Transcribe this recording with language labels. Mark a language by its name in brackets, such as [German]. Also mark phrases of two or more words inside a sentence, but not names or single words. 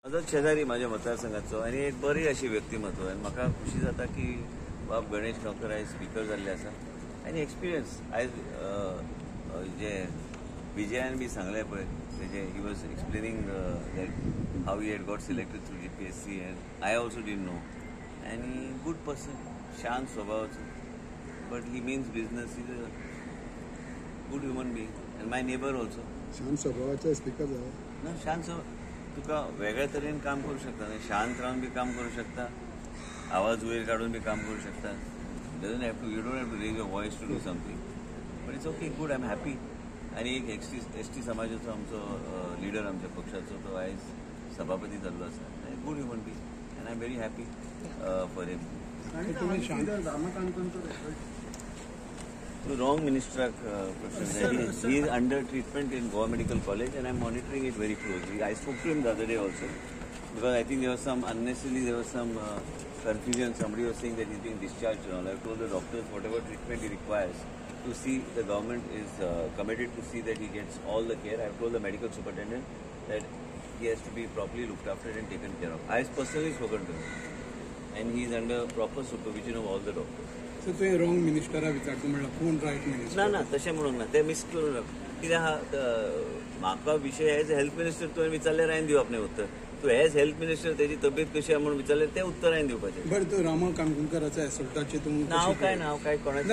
[Konkani] शेजारी माझ्या मतदारसंघाचो आनी एक बरी अशी व्यक्तिमत्व आनी म्हाका खुशी जाता की बाब गणेश गांवकर आयज स्पीकर जाल्ले आसा आनी एक्सपिरियन्स आयज जे विजयान बी सांगलें पळय तेजे [English] he was explaining that how he had got selected through GPSC and I also didn't know आनी good person [Konkani] शांत स्वभावाचो [English] but he means business is a good human being and my neighbour also. [Konkani] शांत स्वभावाचा स्पीकर जालो ना. शांत तुका वेगळ्या तरेन काम करू शकता न्ही. शांत रावन बी काम करू शकता, आवाज वयर काढून बी काम करू शकता. [English] Doesn't have to you don't have to raise your voice to do something but it's okay good I am happy. [Konkani] आनी एक एसटी समाजाचो आमचो लिडर आमच्या पक्षाचो तो आयज सभापती जाल्लो आसा. [English] good human being and I am very happy for him. The wrong minister he is under treatment in Goa Medical College and I am monitoring it very closely. I spoke to him the other day also because I think there was some confusion. Somebody was saying that he is being discharged and all. I have told the doctors whatever treatment he requires to see the government is committed to see that he gets all the care. I have told the medical superintendent that he has to be properly looked after and taken care of. I have personally spoken to him and he is under proper supervision of all the doctors. [Konkani] सो तुवें रॉंग मिनिस्टरा विचारता म्हणल्यार कोण [English] right minister? [Konkani] ना तशें म्हणूंक ना. ते मिस करून कित्याक म्हाका विशय [English] as health minister [Konkani] तुवें विचारल्यार हांवें दिवप न्ही उत्तर. तूं [English] as health minister [Konkani] तेजी तब्येत कशी आहा म्हणून विचारल्यार तें उत्तर हांवें दिवपाचें. बट तो रामा काणकोणकराच्या एसोल्टाचेर तूं नांव काय कोणाचें